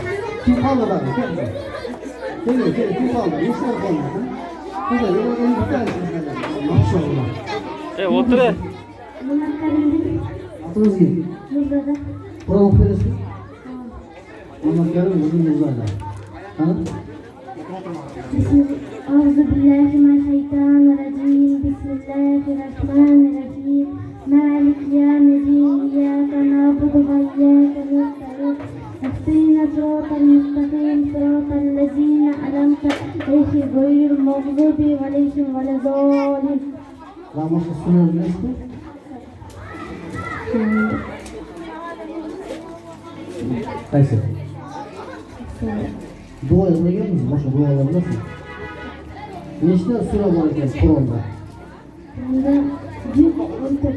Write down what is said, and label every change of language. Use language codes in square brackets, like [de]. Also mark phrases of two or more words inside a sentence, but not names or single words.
[uz] Kim qoldi bari? Kim qoldi? Nechta qoldi? Hozir yana bittasi. Maşallah. O'tir. Nima qilindi? Aqlingizga Yurda. Qur'on o'qib berasiz? Muhammad Karim o'zing yozadi. Qani? [ar] أعوذ بالله من الشيطان الرجيم بسم الله الرحمن الرحيم مالك يوم الدين إياك نعبد وإياك نستعين اهدنا الصراط المستقيم صراط الذين أنعمت عليهم غير المغضوب عليهم ولا الضالين. [uz] Ramazan sunnah bilasizmi? Qaysi? Duo yozmaganmiz, boshqa duolar bilasizmi? Nechta sura bor ekan Qur'onda? Bunda 114.